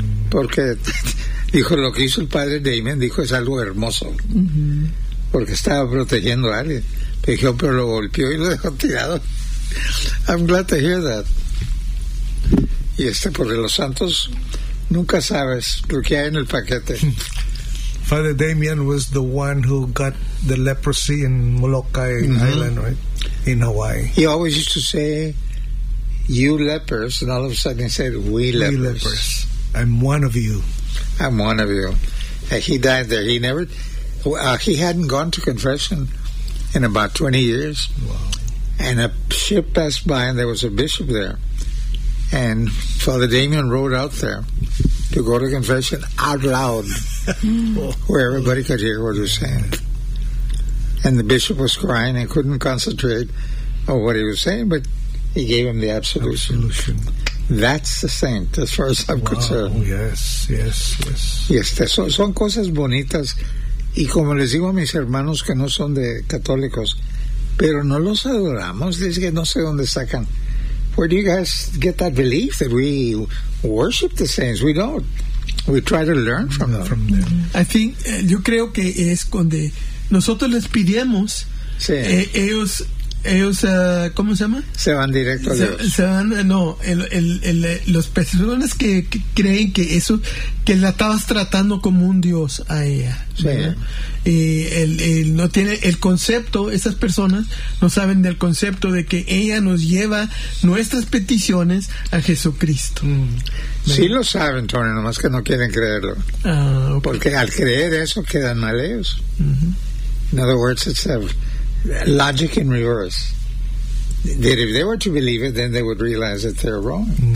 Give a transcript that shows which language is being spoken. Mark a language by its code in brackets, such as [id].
[es] Porque dijo, lo que hizo el Padre Damien, dijo, es algo hermoso. Porque estaba protegiendo a alguien. Dijo, pero lo golpeó y lo dejó tirado. [en] I'm glad to hear that. [es] Y este, porque los santos nunca sabes lo que hay en el paquete. [en] Father Damien was the one who got the leprosy in Molokai Island, right? In Hawaii. He always used to say, you lepers, and all of a sudden he said, we lepers. We lepers. I'm one of you. I'm one of you. And he died there. He never, he hadn't gone to confession in about 20 years. Wow. And a ship passed by and there was a bishop there. And Father Damien rode out there to go to confession out loud, where everybody could hear what he was saying. And the bishop was crying and couldn't concentrate on what he was saying, but he gave him the absolution. That's the saint, as far as I'm concerned. Yes. [es] Son cosas bonitas. Y como les digo a mis hermanos que no son de católicos, pero no los adoramos. Dice que no sé dónde sacan. [en] Where do you guys get that belief that we worship the saints? We don't. We try to learn from them. I think, [es] yo creo que es cuando nosotros les pidemos, sí. ellos, ¿cómo se llama? Se van directo a Dios. Se van, no, los personas que creen que eso, que la estabas tratando como un Dios a ella. Sí. Y él no tiene el concepto, esas personas no saben del concepto de que ella nos lleva nuestras peticiones a Jesucristo. Sí lo saben, Tony, nomás que no quieren creerlo. [en] Okay. [es] Porque al creer eso quedan mal ellos. [en] In other words, it's a logic in reverse. That if they were to believe it, then they would realize that they're wrong.